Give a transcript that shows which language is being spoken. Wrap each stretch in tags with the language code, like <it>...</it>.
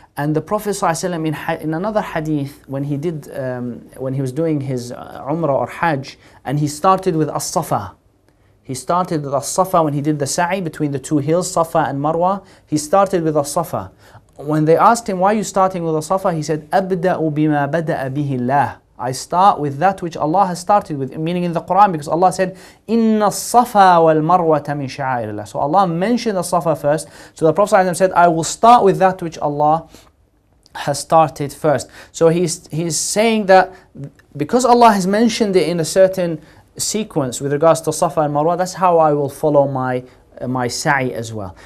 <en>And the Prophet ﷺ in another hadith, when he was doing his Umrah or Hajj, and he started with As-Safa. He started with As-Safa when he did the sa'i between the 2 hills, Safa and Marwa. He started with As-Safa. When they asked him, why are you starting with As-Safa? He said,</en> <ar>أَبْدَأُ بِمَا بَدَأَ بِهِ اللَّهِ.</ar> <en>I start with that which Allah has started with, meaning in the Quran, because Allah said,</en> <ar>إِنَّ الصَّفَا وَالْمَرْوَةَ مِنْ شَعَائِرِ اللَّهِ.</ar> <en>So Allah mentioned As-Safa first. So the Prophet ﷺ said, I will start with that which Allah has started first. So he's saying that because Allah has mentioned it in a certain sequence with regards to Safa and Marwa, that's how I will follow my sa'i as well.</en>